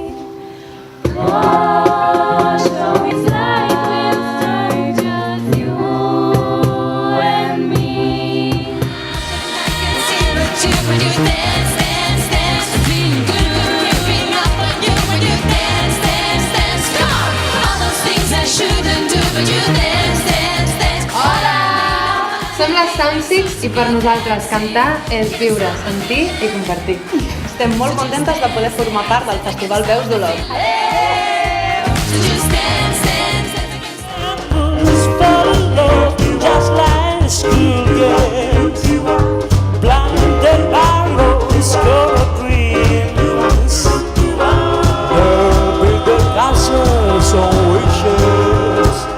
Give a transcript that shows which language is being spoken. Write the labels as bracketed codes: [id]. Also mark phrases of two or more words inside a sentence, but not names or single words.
[en] Wash away like clear, just you and me. I can see but you when you dance, dance, dance. Feeling good creeping up on you when you dance, dance, dance. Come on, all those things I shouldn't do, but you dance, dance, dance. [ca] Hola! Som les Samsics i per nosaltres cantar és viure, sentir i compartir. Estem molt contentes de poder formar part del Festival Veus d'Olot. [en] So just dance, dance, dance. Just fall in love, just like schoolgirls. Blinded by rose-colored dreams. With the castles on wishes.